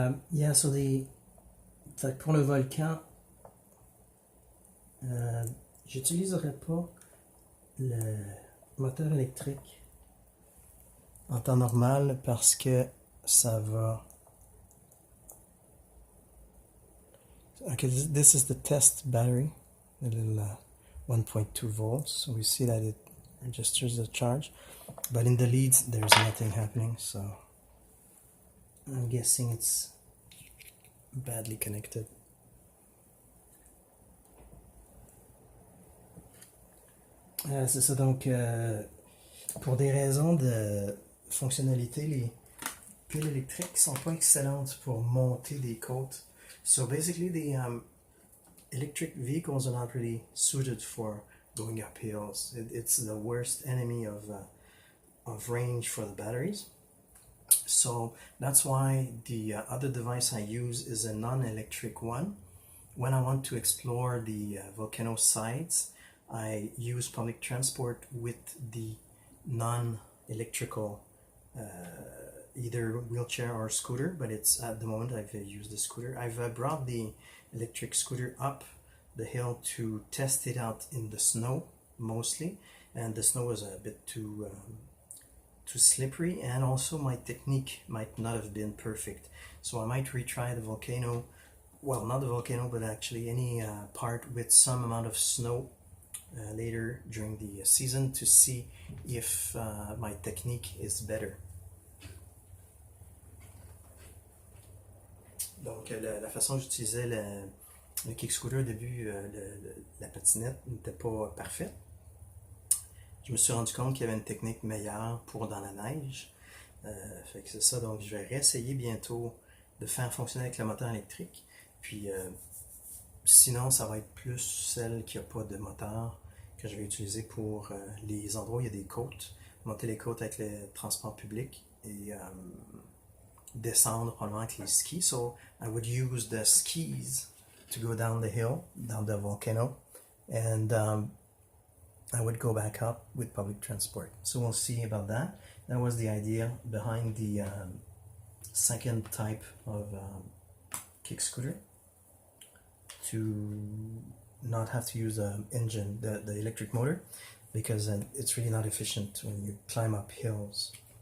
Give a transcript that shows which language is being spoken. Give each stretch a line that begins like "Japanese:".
English: Yeah, so
French: fait pour le volcan, j'utiliserai pas le moteur électrique en temps normal parce que ça va.
English: Okay, this is the test battery, the little 1.2 volts. So we see that it registers the charge, but in the leads there's nothing happening. So I'm guessing it's badly connected.
French: C'est ça, donc pour des raisons de fonctionnalité, les piles électriques sont pas excellentes pour monter des côtes.
English: So basically the electric vehicles are not really suited for going up hills. It's the worst enemy of range for the batteries. So that's why the other device I use is a non-electric one. When I want to explore the volcano sites, I use public transport with the non-electrical either wheelchair or scooter, but it's at the moment I've used the scooter. I've brought the electric scooter up the hill to test it out in the snow mostly, and the snow was a bit too slippery, and also my technique might not have been perfect, so I might retry the volcano, well, not the volcano, but actually any part with some amount of snow later during the season to see if my technique is better.
French: Donc la façon que j'utilisais le kick scooter au début, la patinette n'était pas parfaite. Je me suis rendu compte qu'il y avait une technique meilleure pour dans la neige. Fait que c'est ça, donc je vais réessayer bientôt de faire fonctionner avec le moteur électrique. Puis sinon, ça va être plus celle qui n'a pas de moteur que je vais utiliser pour les endroits où il y a des côtes. Monter les côtes avec le transport public et descendre probablement avec les skis.
English: So I would use the skis to go down the hill, down the volcano, and I would go back up with public transport. So we'll see about that. That was the idea behind the second type of kick scooter, to not have to use the engine, the electric motor, because it's really not efficient when you climb up hills.